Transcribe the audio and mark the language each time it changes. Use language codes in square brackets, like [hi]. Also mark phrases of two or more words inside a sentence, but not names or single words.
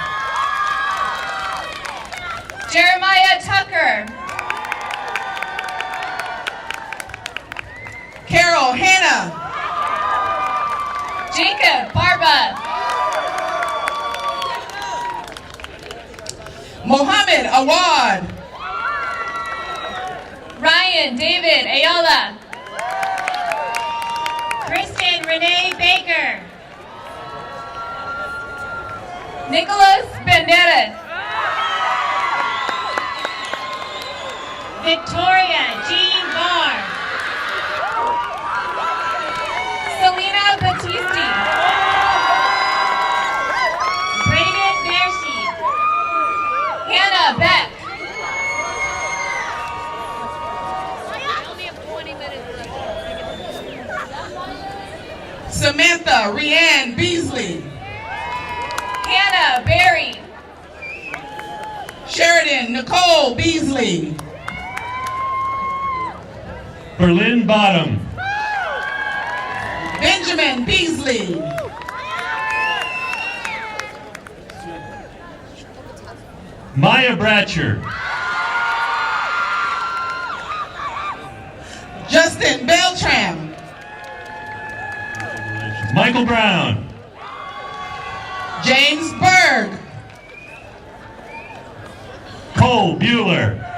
[en] Jeremiah Tucker. Carol Hanna. Jacob Barba. Mohammed Awad. Ryan David Ayala. Kristen Renee Baker. Nicholas Banderas. Victoria Jean Barr. Selena Battisti. Brayden Mercy. Hannah Beck. Samantha Rianne Beasley. Hannah Berry. Sheridan Nicole Beasley. Berlin Bottom. Benjamin Beasley. Maya Bratcher. Justin Beltram. Michael Brown. James Berg. Cole Bueller.